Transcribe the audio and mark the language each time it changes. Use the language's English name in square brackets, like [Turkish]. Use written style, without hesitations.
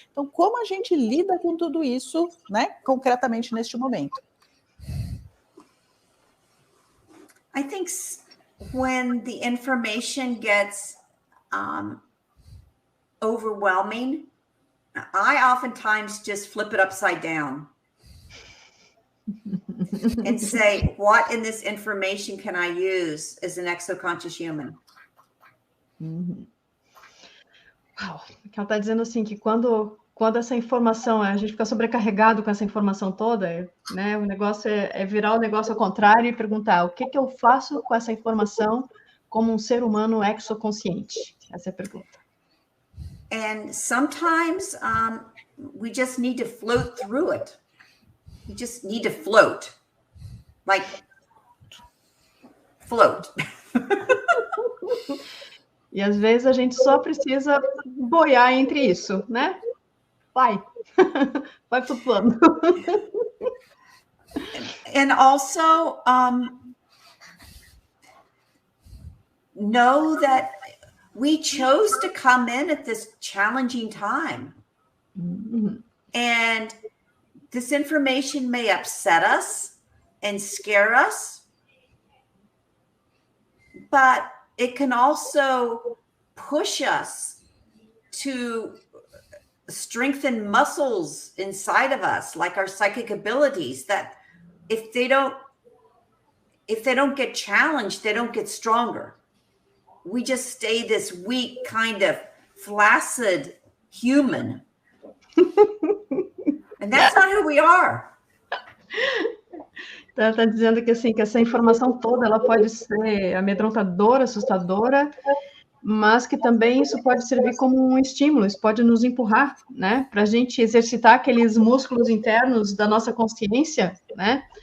[Portuguese] Então, como a gente lida com tudo isso, né, concretamente neste momento? [English] I think when the information gets overwhelming, I oftentimes just flip it upside down and say, what in this information can I use as an exoconscious human? Uhum. [Portuguese] Uau, ela está dizendo assim que quando essa informação, a gente fica sobrecarregado com essa informação toda, né? O negócio é virar o negócio ao contrário e perguntar o que eu faço com essa informação como um ser humano exoconsciente? Essa é a pergunta. [English] And sometimes we just need to float through it. We just need to float. Like, float. [Portuguese] E às vezes a gente só precisa boiar entre isso, né? Vai flutuando. [English] And also know that we chose to come in at this challenging time. Mm-hmm. And this information may upset us and scare us, but it can also push us to strengthen muscles inside of us, like our psychic abilities, that if they don't get challenged, they don't get stronger. We just stay this weak, kind of flaccid human. And that's not who we are. [Portuguese] Está dizendo que assim, que essa informação toda ela pode ser amedrontadora, assustadora, mas que também isso pode servir como um estímulo, isso pode nos empurrar, né, para a gente exercitar aqueles músculos internos da nossa consciência, né,